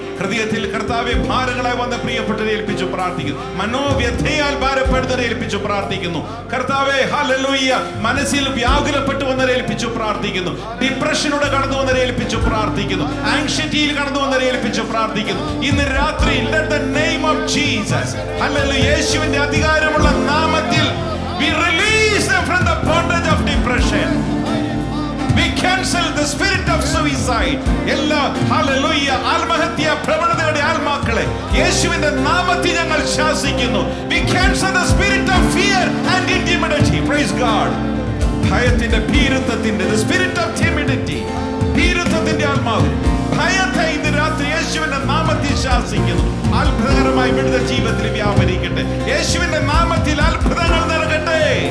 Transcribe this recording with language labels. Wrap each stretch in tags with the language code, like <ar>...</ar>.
<ml>ഹൃദയത്തിൽ കർത്താവെ ഭാരങ്ങളായി വന്ന പ്രിയപ്പെട്ടവരെ ഏൽപ്പിച്ചു പ്രാർത്ഥിക്കുന്നു. മനോവ്യഥയാൽ ഭാരപ്പെടുന്നവരെ ഏൽപ്പിച്ചു പ്രാർത്ഥിക്കുന്നു. കർത്താവെ ഹല്ലേലൂയ, മനസ്സിൽ വ്യാകുലപ്പെട്ടു വന്നവരെ ഏൽപ്പിച്ചു പ്രാർത്ഥിക്കുന്നു. ഡിപ്രഷനോടെ കടന്നു വന്നവരെ ഏൽപ്പിച്ചു പ്രാർത്ഥിക്കുന്നു. ആങ്ഷൈറ്റിയിൽ കടന്നു വന്നവരെ ഏൽപ്പിച്ചു പ്രാർത്ഥിക്കുന്നു. ഇന്ന് രാത്രി</ml> <en>let the name of Jesus, hallelujah,</en> <ml>യേശുവിന്റെ അധികാരമുള്ള നാമത്തിൽ</ml> <en>we release them from the bondage of depression. We cancel the spirit of suicide.</en> <ml>എല്ലാ ഹല്ലേലൂയ ആത്മഹത്യാ പ്രവണതയുടെ ആത്മാക്കളെ യേശുവിന്റെ നാമത്തിൽ ഞങ്ങൾ ശാസിക്കുന്നു.</ml> <en>We cancel the spirit of fear and intimidity. Praise God.</en> <ml>ഭയത്തിന്റെ ഭീരുത്വത്തിന്റെ</ml> <en>the spirit of timidity,</en> <ml>ഭീരുത്വത്തിന്റെ ആത്മാവ്, ഭയത്തെ ഇന്ന് രാത്രി യേശുവിന്റെ നാമത്തിൽ ശാസിക്കുന്നു. അത്ഭുതകരമായി വിടുതൽ ജീവിതത്തിൽ വ്യാപരിക്കട്ടെ. യേശുവിന്റെ നാമത്തിൽ അത്ഭുതങ്ങൾ നടക്കട്ടെ.</ml>